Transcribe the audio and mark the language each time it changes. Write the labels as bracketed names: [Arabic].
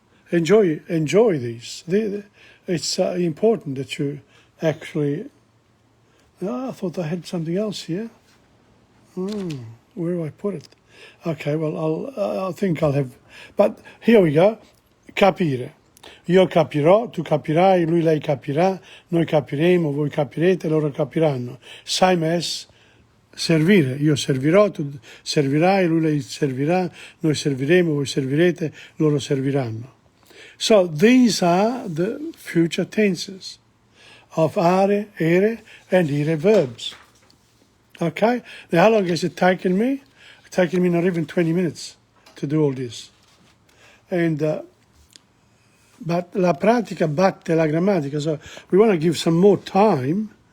[English] Enjoy these. It's important that you actually... I thought I had something else here. Where do I put it? Okay, well, I think I'll have... But here we go. Capire. [Italian] Io capirò, tu capirai, lui, lei capirà, noi capiremo, voi capirete, loro capiranno. [English] Same as [Italian] servire. Io servirò, tu servirai, lui, lei servirà, noi serviremo, voi servirete, loro serviranno. [English] So these are the future tenses of are, ere, and ire verbs. Okay? Now, how long has it taken me? It's taken me not even 20 minutes to do all this. And, but [Italian] la pratica batte la grammatica. [English] So we want to give some more time